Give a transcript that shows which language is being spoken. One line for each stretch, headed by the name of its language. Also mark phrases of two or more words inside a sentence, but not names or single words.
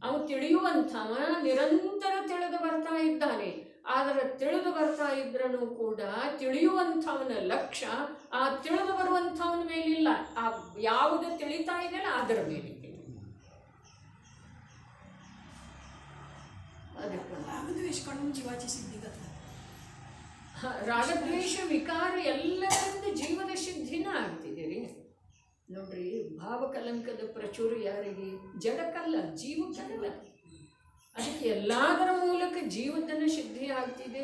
Kannada: ಅವು ತಿಳಿಯುವಂಥವ ನಿರಂತರ ತಿಳಿದು ಬರ್ತಾ ಇದ್ದಾನೆ. ಆದರೆ ತಿಳಿದು ಬರ್ತಾ ಇದ್ರೂ ಕೂಡ ತಿಳಿಯುವಂಥವನ ಲಕ್ಷ್ಯ ಆ ತಿಳಿದು ಬರುವಂಥವನ ಮೇಲಿಲ್ಲ, ಆ ಯಾವುದು ತಿಳಿತಾ ಇದೆಯಲ್ಲ ಅದರ ಮೇಲಿದೆ. ಅದಕ್ಕೆ
Marathi: रागद्वेष काढून जीवाची सिद्धी करतात.
Kannada: ರಾಗದ್ವೇಷ ವಿಕಾರ ಎಲ್ಲರಿಂದ ಜೀವದ ಸಿದ್ಧಿನ ಆಗ್ತಿದೆ ರೀ. ನೋಡ್ರಿ, ಭಾವಕಲಂಕದ ಪ್ರಚುರ ಯಾರಿಗೆ? ಜಡಕ್ಕಲ್ಲ, ಜೀವಕ್ಕಲ್ಲ. ಅದಕ್ಕೆ ಎಲ್ಲದರ ಮೂಲಕ ಜೀವದನ ಸಿದ್ಧಿ ಆಗ್ತಿದೆ.